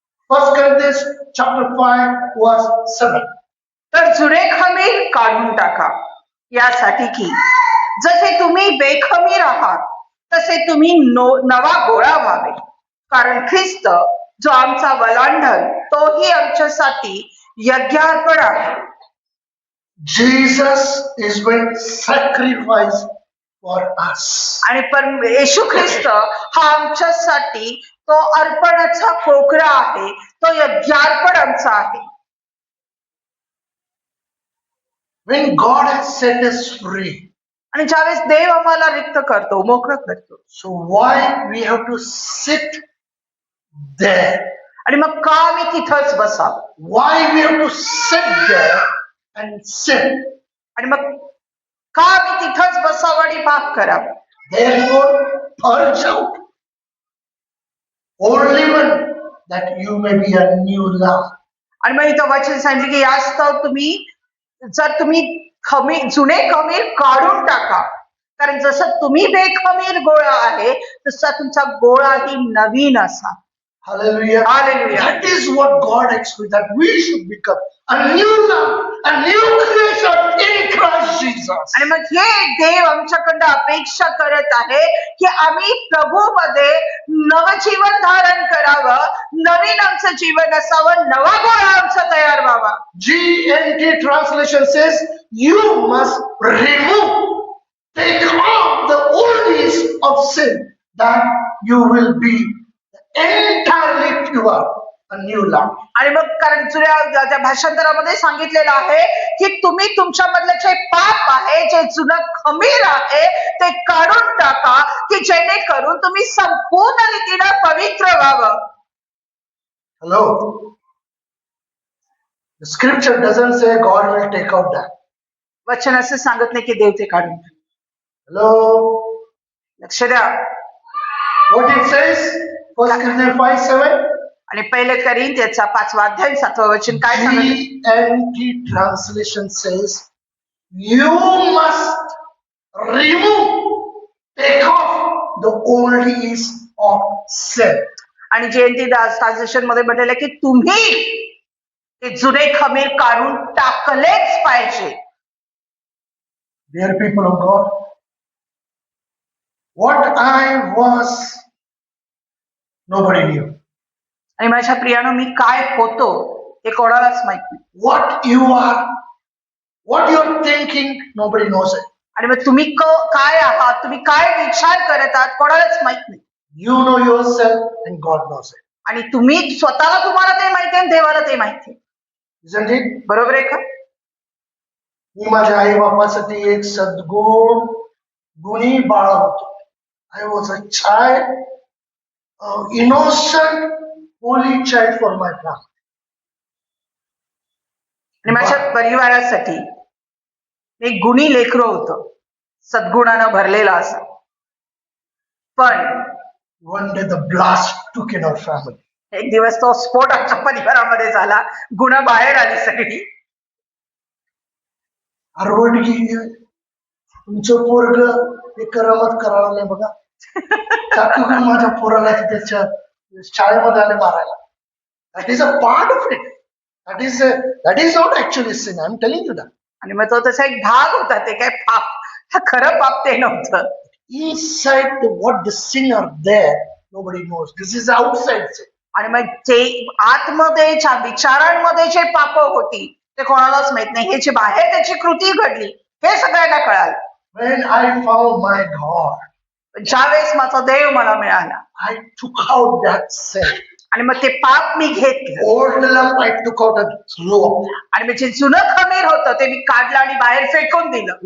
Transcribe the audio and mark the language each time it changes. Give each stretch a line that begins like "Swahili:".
English: 1 Corinthians chapter 5 verse 7.
Marathi: तर जुने खमीर काढून टाका, यासाठी की जसे तुम्ही बेखमीर आहात तसे तुम्ही नवा गोळा व्हावे. कारण ख्रिस्त जो आमचा वलांडण तोही आमच्यासाठी यज्ञार्पण आहे.
English: Jesus is been sacrificed for us.
Marathi: आणि येशू ख्रिस्त हा आमच्यासाठी तो अर्पणाचा कोकरा आहे, तो यज्ञार्पण आमचा आहे.
English: When God has set us free,
Marathi: आणि ज्यावेळेस देव आम्हाला रिक्त करतो, मोकळं करतो,
English: so why we have to sit there?
Marathi: आणि मग का आम्ही तिथंच बसावं?
English: Why we have to sit there and sin?
Marathi: आणि मग का आम्ही तिथंच बसावं आणि पाप करावं?
English: Therefore purge out all leaven, that you may be a new lump.
Marathi: आणि मग इथं वचन सांगितले की यास्तव तुम्ही जर तुम्ही जुने खमीर काढून टाका, कारण जसं तुम्ही बेखमीर गोळा आहे तसा तुमचा गोळाही नवीन असा.
English: Hallelujah. Hallelujah. That is what God expects, that we should become a new lump, a new creation in Christ Jesus.
Marathi: आणि मग हे देव आमच्याकडनं अपेक्षा करत आहे की आम्ही प्रभूमध्ये नवजीवन धारण करावं, नवीन आमचं जीवन असावं, नवा गोळा आमचा तयार व्हावा.
English: GNT translation says, you must remove, take off the old yeast of sin, that you will be entirely pure, a new lump.
Marathi: आणि मग कारण जुन्या त्या भाषांतरामध्ये सांगितलेलं आहे की तुम्ही तुमच्यामधलं जे पाप आहे, जे जुनं खमीर आहे ते काढून टाका, की जेणेकरून तुम्ही संपूर्ण रीतीनं पवित्र व्हावं.
English: Hello. The scripture doesn't say God will take out that.
Marathi: वचन असं सांगत नाही की देव ते काढून टाकेल. Hello. लक्ष द्या.
English: What it says? 1 Corinthians 5:7.
Marathi: आणि पहिले कोरिंथीयचा 5वा अध्याय 7वं वचन काय सांगत?
English: GNT translation says, you must remove, take off the old yeast of sin.
Marathi: आणि जयंती दास ट्रान्सलेशन मध्ये म्हटलेलं की तुम्ही ते जुने खमीर काढून टाकलेच पाहिजे.
English: Dear people of God, what I was, nobody knew.
Marathi: आणि माझ्या प्रियानं मी काय होतो हे कोणालाच माहित नाही.
English: What you are, what you're thinking, nobody knows it.
Marathi: आणि मग तुम्ही काय आहात, तुम्ही काय विचार करत आहात कोणालाच माहित नाही.
English: You know yourself and God knows it.
Marathi: आणि तुम्ही स्वतःला तुम्हाला ते माहिती आहे, देवाला ते माहिती आहे.
English: Isn't it?
Marathi: बरोबर आहे का? मी माझ्या आई बापासाठी एक सद्गुण गुणी बाळ होतो.
English: I was a child, innocent, holy child for my family.
Marathi: आणि माझ्या परिवारासाठी एक गुणी लेकरं होतं, सद्गुणानं भरलेला असं. पण
English: One day the blast took in our family.
Marathi: एक दिवस तो स्फोट आमच्या परिवारामध्ये झाला, गुण बाहेर आली सगळी. आरवडगी तुमचं पोरग हे करामत करावं नाही बघा. चाकू घेऊन माझ्या पोराला त्याच्या शाळेमध्ये आले मारायला.
English: That is a part of it. That is not actually sin. I'm telling you that.
Marathi: आणि मग तो तसा एक भाग होता, ते काय पाप, हा खरं पाप ते नव्हतं.
English: Inside what the sin are there, nobody knows. This is outside sin.
Marathi: आणि मग जे आतमध्ये विचारांमध्ये जे पाप होती ते कोणालाच माहित नाही. हे जे बाहेर त्याची कृती घडली हे सगळ्यांना कळालं.
English: When I found my God,
Marathi: ज्या वेळेस माझा देव मला मिळाला,
English: I took out that sin.
Marathi: आणि मग ते पाप मी घेतलं,
English: Old lump I took out and threw up.
Marathi: आणि मग जे जुनं खमीर होतं ते मी काढलं आणि बाहेर फेकून दिलं.